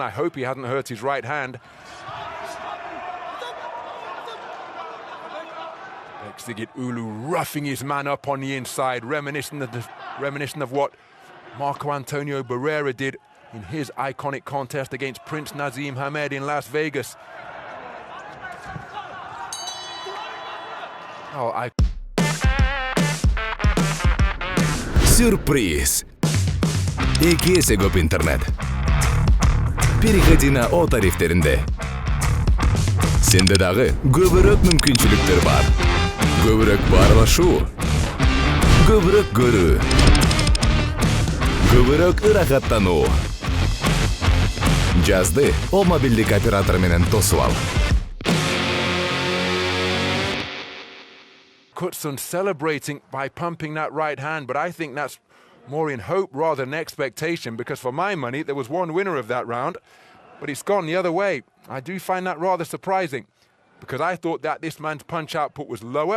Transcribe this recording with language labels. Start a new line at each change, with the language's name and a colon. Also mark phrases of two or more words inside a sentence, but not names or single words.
English: I hope he hasn't hurt his right hand. Bekjigit Уулu roughing his man up on the inside, reminiscent of what Marco Antonio Barrera did in his iconic contest against Prince Nazim Hamed in Las Vegas.
Kyrgyz: Сюрприз! Эки эсе көп интернет.
Russian: Переходи на О тарифтеринде.
Kyrgyz: Сенде дагы көбүрөөк мүмкүнчүлүктөр бар. Көбүрөөк баарлашуу, көбүрөөк көрүү, көбүрөөк ырахаттануу. Жазды О мобилдик оператор менен тосуп ал.
English: Aykutsun celebrating by pumping that right hand, but I think that's more in hope rather than expectation, because for my money there was one winner of that round, but it's gone the other way. I do find that rather surprising, because I thought that this man's punch output was lower.